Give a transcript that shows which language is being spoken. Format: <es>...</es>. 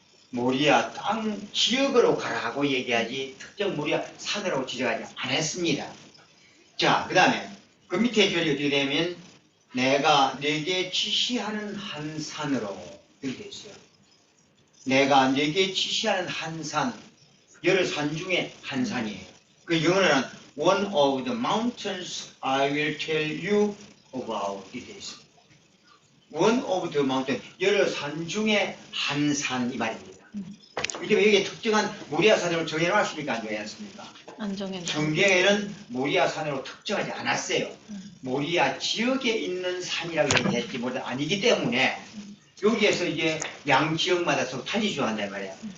<ko>모리아 땅 지역으로 가라고 얘기하지 특정 모리아 산으로 지정하지 않았습니다. 자, 그 다음에 그 밑에 절이 어떻게 되면 내가 네게 지시하는 한 산으로 이렇게 있어요. 내가 네게 지시하는 한 산, 여러 산 중에 한 산이에요. 그 영어로는</ko> <en>One of the mountains I will tell you about</en> <ko>이렇게 있어요.</ko> <en>One of the mountains,</en> <ko>여러 산 중에 한 산 이 말입니다. 이게 왜 이게 특정한 모리아 산으로 정해놨습니까? 안 정해놨습니까? 안 정했나? 성경에는 모리아 산으로 특정하지 않았어요. 모리아 지역에 있는 산이라고 얘기했지 뭐 아니기 때문에 여기에서 이제 양 지역마다 서로 달리 주장한단 말이에요.</ko>